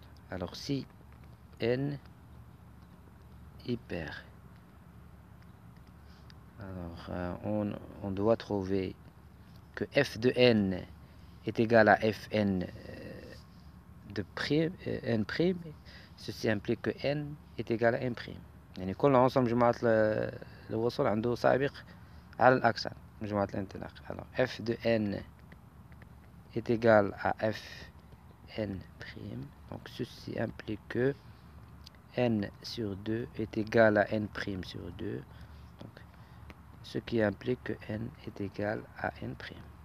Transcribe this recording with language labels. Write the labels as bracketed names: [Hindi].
[French] Alors, si n est pair, alors on doit trouver que f de n est égal à fn de prime, n prime. Ceci implique que n est égal à n prime. [Arabic] يعني كل عنصر مجموعة الوصول عنده سابق على الأكثر مجموعة الانطلاق. [French] Alors f de n est égal à fn prime. Donc ceci implique que n sur 2 est égal à n prime sur 2. Donc, ce qui implique que n est égal à n prime.